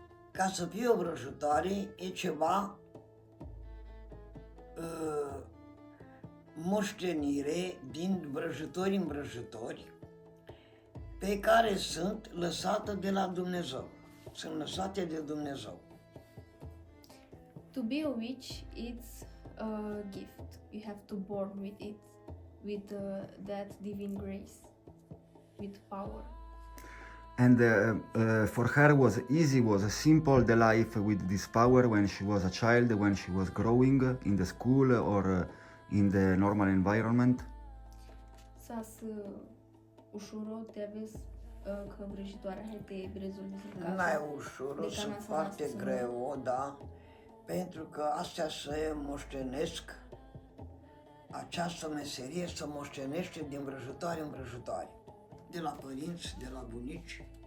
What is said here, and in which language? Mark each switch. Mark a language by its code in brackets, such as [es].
[ro] Ca să fie o vrăjitoare e ceva moștenire din vrăjitori în vrăjitori pe care sunt lăsate de la Dumnezeu. Sunt lăsate de Dumnezeu. [en] To be a witch, it's a gift. You have to born with it, with that divine grace, with power. And for her was easy, was simple the life with this power when she was a child, when she was growing in the school or in the normal environment. Să ușuro te aveți că vrăjitoarea hai te rezolvi în [ro] N-ai ușor, sunt foarte greu, da, pentru că astea se moștenesc, această meserie se moștenește din vrăjitoare în vrăjitoare, de la părinți, de la bunici.